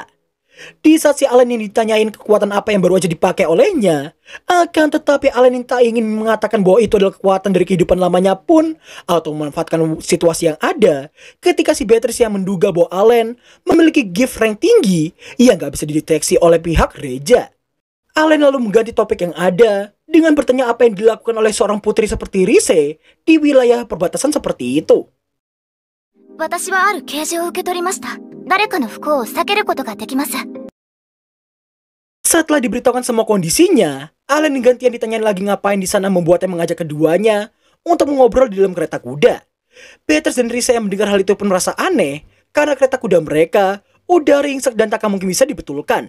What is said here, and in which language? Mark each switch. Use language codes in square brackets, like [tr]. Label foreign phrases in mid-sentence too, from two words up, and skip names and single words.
[id] Di saat si Allen yang ditanyain kekuatan apa yang baru aja dipakai olehnya, akan tetapi Allen yang tak ingin mengatakan bahwa itu adalah kekuatan dari kehidupan lamanya pun, atau memanfaatkan situasi yang ada, ketika si Beatrice yang menduga bahwa Allen memiliki [en] gift rank [id] tinggi yang gak bisa dideteksi oleh pihak Reja. Allen lalu mengganti topik yang ada dengan bertanya apa yang dilakukan oleh seorang putri seperti Rise di wilayah perbatasan seperti itu. [ja] 私はある啓示を受け取りました。誰かの不幸を避けることができます。 [id] Setelah diberitahukan semua kondisinya, Allen yang gantian ditanyain lagi ngapain di sana membuatnya mengajak keduanya untuk mengobrol di dalam kereta kuda. Beatrice dan Rise yang mendengar hal itu pun merasa aneh karena kereta kuda mereka udah ringsek dan tak mungkin bisa dibetulkan.